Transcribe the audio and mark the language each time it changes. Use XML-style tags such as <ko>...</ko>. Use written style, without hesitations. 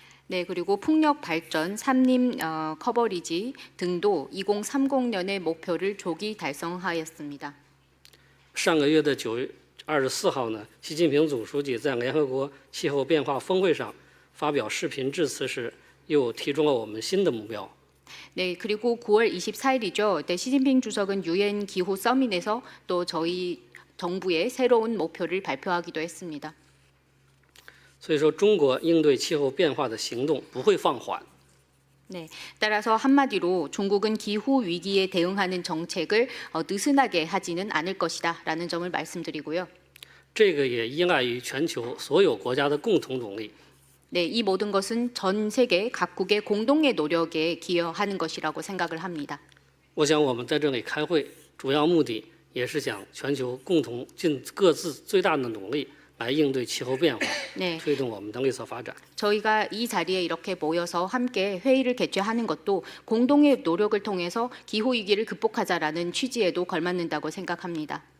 <ko>네, 그리고 풍력 발전, 산림 커버리지 등도 2030년의 목표를 조기 달성하였습니다.</ko> <zh>上个月的9月24号呢，习近平总书记在联合国气候变化峰会上发表视频致辞时，又提出了我们新的目标。</zh> <ko>네, 그리고 9월 24일이죠. 네, 시진핑 주석은 UN 기후 서밋에서 또 저희 정부의 새로운 목표를 발표하기도 했습니다.</ko> <zh>所以说，中国应对气候变化的行动不会放缓。</zh> <ko>네, 따라서 한마디로 중국은 기후 위기에 대응하는 정책을 느슨하게 하지는 않을 것이다라는 점을 말씀드리고요.</ko> <zh>这个也依赖于全球所有国家的共同努力。</zh> <ko>네, 이 모든 것은 전 세계 각국의 공동의 노력에 기여하는 것이라고 생각을 합니다.</ko> <zh>我想我们在这里开会，主要目的也是想全球共同尽各自最大的努力来应对气候变化，</zh> <ko>네,</ko> <zh>推动我们的绿色发展。</zh> <ko>저희가 이 자리에 이렇게 모여서 함께 회의를 개최하는 것도 공동의 노력을 통해서 기후 위기를 극복하자라는 취지에도 걸맞는다고 생각합니다.</ko>